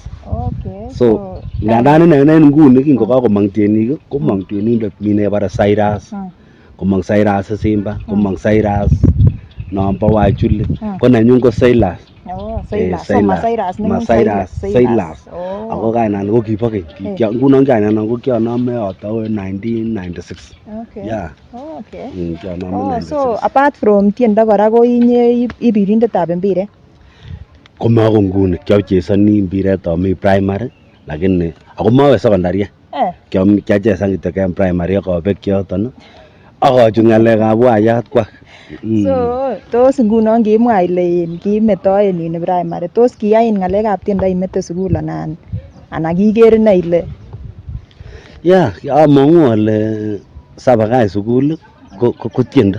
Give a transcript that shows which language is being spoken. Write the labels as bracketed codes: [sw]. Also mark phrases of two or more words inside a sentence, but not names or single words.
[kln] So ngandan inenen nguni kingokakomong tienik komong tienindet mi nebare Cyrus, komong Cyrus Simba, komong Cyrus nombo Wachuli, ko nenyun ko Silas. Silas. Ako kainan ko kibo keny. Ngunon kainan ko kianome atau 1996. Yeah. [en] So apart from [kln] tiendo kora ko inye ibirindetab mpiret. Komako nguni kiachesoni mpiret ami primary lakini ako mawe secondary. Kiachezan kityo ken primary akabek yoton akachut ng'alekab wayat kwak. So tos ngunon kimwa ile kimetoen in primary, tos kiyain ng'alekab tiendo imete sukul anan kiker ine ile? Among'u ale sabakach sukul ko tiendo.